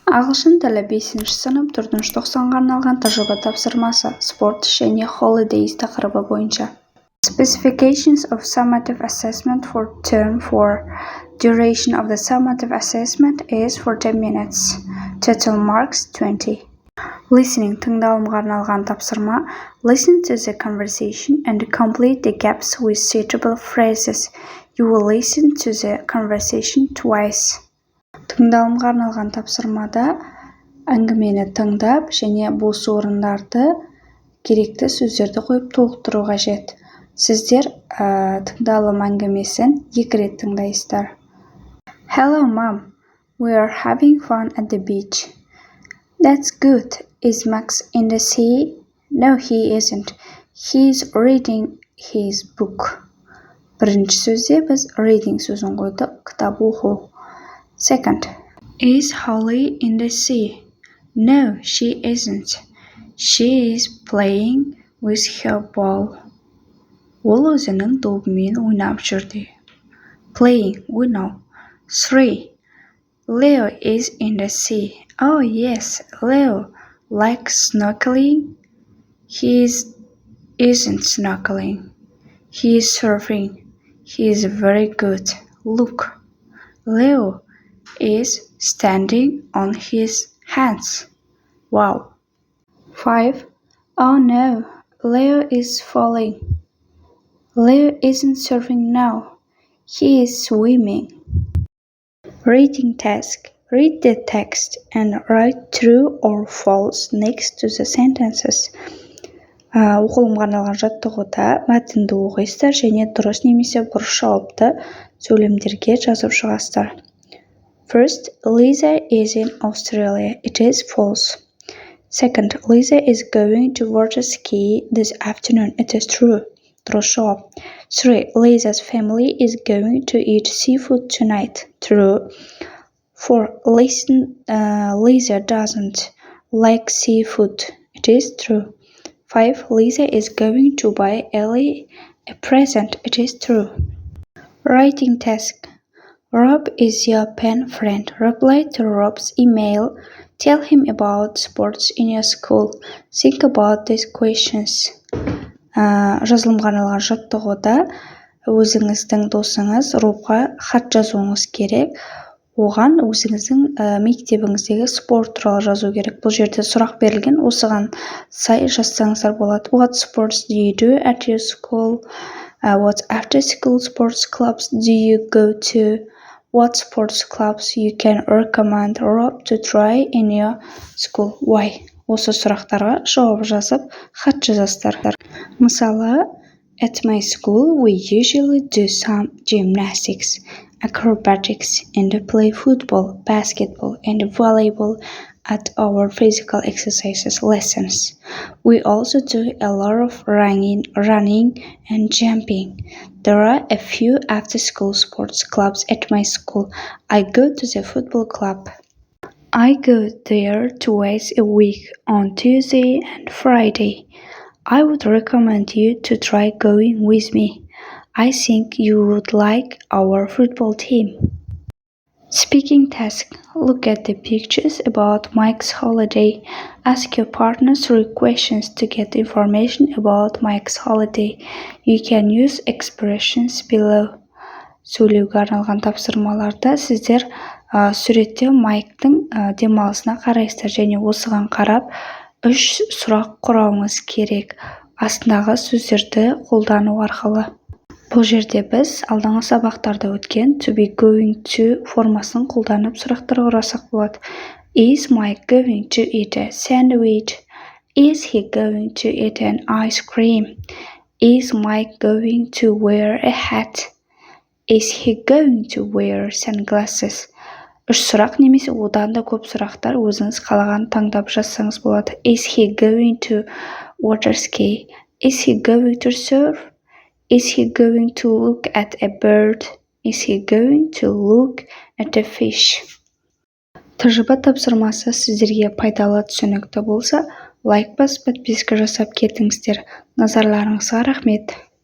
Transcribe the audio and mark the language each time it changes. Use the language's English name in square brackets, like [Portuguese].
[Kazakh] Ағылшын тілі 5-ші сынып 4-ші тоқсанға арналған тәжірибе тапсырмасы спорт және holidays тақырыбы бойынша. [English] Specifications of summative assessment for term 4. Duration of the summative assessment is 40 minutes. Total marks 20. [Kazakh] Listening тыңдалымға арналған тапсырма. [English] Listen to the conversation and complete the gaps with suitable phrases. You will listen to the conversation twice. [Kazakh] Тыңдалымға арналған тапсырмада әңгімені тыңдап және бос орындарды керекті сөздерді қойып толықтыру қажет. Сіздер тыңдалым әңгімесін 2 рет тыңдайсыздар. [English] Hello, Mom. We are having fun at the beach. That's good. Is Max in the sea? No, he isn't. He's reading his book. [Kazakh] Бірінші сөзде біз reading сөзін қойдық, кітап оқу. [English] Second. Is Holly in the sea? No, she isn't. She is playing with her ball. [Kazakh] Ол өзінің добымен ойнап жүрді. [English] Playing, ойнау. 3. Leo is in the sea. Oh yes, Leo likes snorkeling. He isn't snorkeling. He is surfing. He is very good. Look, Leo is standing on his hands. Wow. 5. Oh no, Leo is falling. Leo isn't surfing now. He is swimming. Reading task. Read the text and write true or false next to the sentences. [Kazakh] Оқылымға арналған жаттығуда мәтінді оқисыздар және дұрыс немесе бұрыс жауапты сөйлемдерге жазып шығасыздар. [English] First, Lisa is in Australia. It is false. Second, Lisa is going to water ski this afternoon. It is true. [Kazakh] Дұрыс жауап. [English] 3. Lisa's family is going to eat seafood tonight. True. 4. Lisa doesn't like seafood. It is true. 5. Lisa is going to buy Ellie a present. It is true. Writing task. Rob is your pen friend. Reply to Rob's email. Tell him about sports in your school. Think about these questions. [Kazakh] Жазылымға арналған жаттығуда өзіңіздің досыңыз Робға хат жазуыңыз керек. Оған өзіңіздің мектебіңіздегі спорт туралы жазу керек. Бұл жерде сұрақ берілген, осыған сай жазсаңыздар болады. [English] What sports do you do at your school? What after school sports clubs do you go to? What sports clubs you can recommend Rob to try in your school? Why? [Kazakh] Осы сұрақтарға жауап жазып, хат жазасыздар. [English] Мысалы, at my school we usually do some gymnastics, acrobatics, and play football, basketball, and volleyball at our physical exercises lessons. We also do a lot of running, and jumping. There are a few after-school sports clubs at my school. I go to the football club. I go there twice a week, on Tuesday and Friday. I would recommend you to try going with me. I think you would like our football team. Speaking task. Look at the pictures about Mike's holiday. Ask your partner 3 questions to get information about Mike's holiday. You can use expressions below. [Kazakh] Сөйлеуге арналған тапсырмаларда сіздер суретте Майктың демалысына қарайсыздар және осыған қарап 3 сұрақ құрауыңыз керек. Астындағы сөздерді қолдану арқылы. Бұл жерде біз алдағы сабақтарда өткен to be going to формасын қолданып сұрақтар құрасақ болады. [English] Is Mike going to eat a sandwich? Is he going to eat an ice cream? Is Mike going to wear a hat? Is he going to wear sunglasses? [Kazakh] 3 сұрақ немесе одан да көп сұрақтар өзіңіз қалаған таңдап жазсаңыз болады. [English] Is he going to water ski? Is he going to surf? Is he going to look at a bird? Is he going to look at a fish? [Kazakh] Тәжірибе тапсырмасы сіздерге пайдалы түсінікті болса, лайк басып, подписка жасап кетіңіздер. Назарларыңызға рахмет.